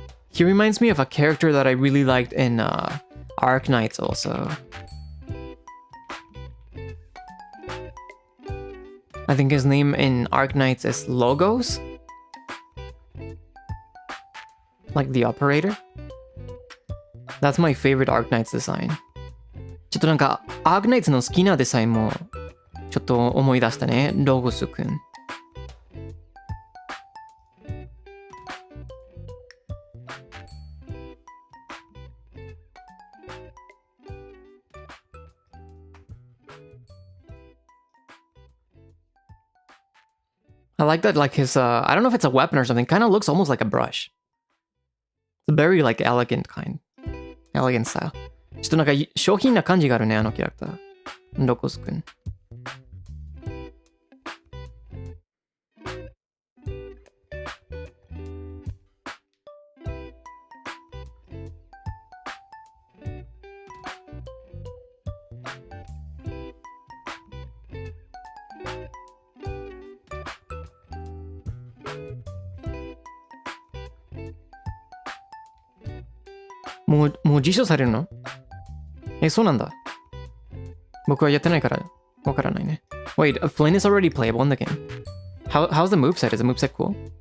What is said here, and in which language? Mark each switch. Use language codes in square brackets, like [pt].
[en] He reminds me of a character that I really liked in Arc Knights also. I think his name in Arc Knights is Logos. Like the operator. That's my favorite Arc Knights design. [ja] ちょっとなんか、Arc Knights の好きなデザインもちょっと思い出したね、ロゴスくん。 [en] I like that, like his, I don't know if it's a weapon or something, kind of looks almost like a brush. It's a very, like, elegant style. [ja] ちょっとなんか上品な感じがあるね、あのキャラクター。ロコスくん。もう実証されるの？そうなんだ。僕はやってないからわからないね。 [en] Wait, Flynn is already playable in the game. How's the moveset? Is the moveset cool?